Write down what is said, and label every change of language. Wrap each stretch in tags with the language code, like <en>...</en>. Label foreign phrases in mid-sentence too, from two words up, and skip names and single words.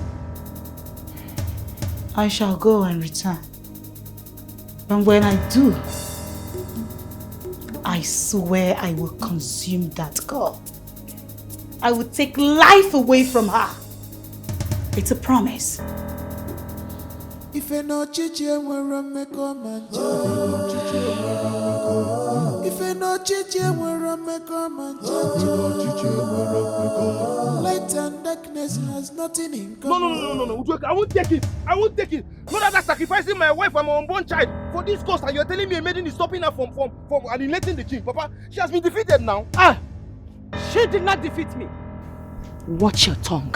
<en>I shall go and return. And when I do, I swear I will consume that girl. I will take life away from her. It's a promise. If I know</en> <ig>chichi nwere mmekọ manja.</ig> <en>If I know</en> <ig>chichi nwere mmekọ manja.</ig> <en>Light and darkness has nothing in common. No, Udoka, I won't take it. I won't take it. Not after sacrificing my wife and my unborn child for this cause, and you're telling me a maiden is stopping her from annihilating the king. Papa, she has been defeated now. She did not defeat me. Watch your tongue.</en>